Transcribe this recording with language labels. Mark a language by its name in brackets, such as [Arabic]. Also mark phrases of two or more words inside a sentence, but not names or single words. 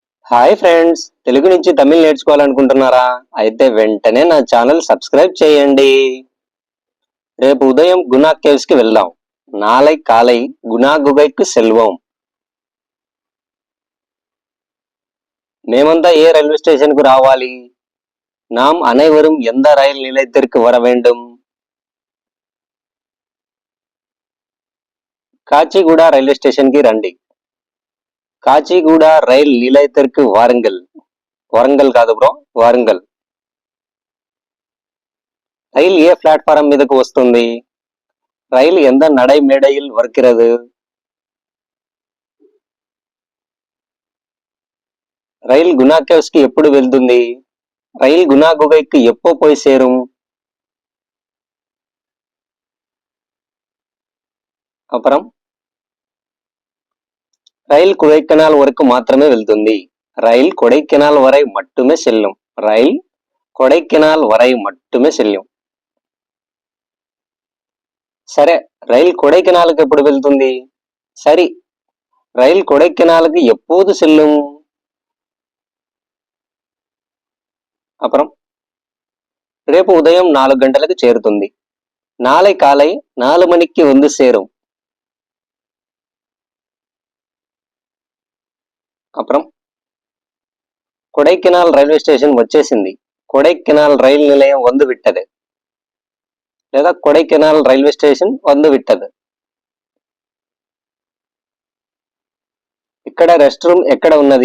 [Telugu] హాయ్ ఫ్రెండ్స్, తెలుగు నుంచి తమిళ్ నేర్చుకోవాలనుకుంటున్నారా? అయితే వెంటనే నా ఛానల్ సబ్స్క్రైబ్ చేయండి. రేపు ఉదయం గునా కేవ్స్ కి వెళ్దాం. [Tamil] నాளை காலை குணா குகைக்கு செல்வோம். [Telugu] మేమంతా ఏ రైల్వే స్టేషన్ కు రావాలి? [Tamil] நாம் அனைவரும் எந்த ரயில் நிலையத்திற்கு வர வேண்டும்? [Telugu] కాచిగూడ రైల్వే స్టేషన్ కి రండి. [Tamil] కాచిగూడ రైల్ నిలయத்திற்கு வாருங்கள். [Telugu] వరంగల్ కాదు బ్రో, వారంగల్. ரயில் ఏ ప్లాట్ఫారం మీదకు వస్తుంది? [Tamil] ரயில் எந்த நடைமேடையில் வருகிறது? [Telugu] ரயில் குணா கேவ்ஸ்కి ఎప్పుడు వెళ్తుంది? [Tamil] ரயில் குணா குகைக்கு எப்போ போய் சேரும்? அப்புறம் ரயில் கொடைக்கானல் வரைக்கும் [Telugu] మాత్రమే వెళ్తుంది. [Tamil] ரயில் கொடைக்கானல் வரை மட்டுமே செல்லும். ரயில் கொடைக்கானல் வரை மட்டுமே செல்லும். [Telugu] సరే, రైల్ కొడైకెనాల్కి ఎప్పుడు వెళ్తుంది? [Tamil] సరి, రైల్ కొడైకెనాల్కి எப்போது செல்லும்? [Telugu] అப்புறம் రేపు ఉదయం 4 గంటలకు చేరుతుంది. [Tamil] నాளை காலை 4 மணிக்கு வந்து சேரும். [Telugu] అப்புறம் కొడైకెనాల్ రైల్వే స్టేషన్ వచ్చేసింది. [Tamil] கொடைக்கானல் ரயில் நிலையம் வந்து விட்டது. లేదా కొడైకెనాల్ [English] railway station [Tamil] வந்து விட்டது. [Telugu] ఇక్కడ రెస్ట్ రూమ్ ఎక్కడ ఉన్నది?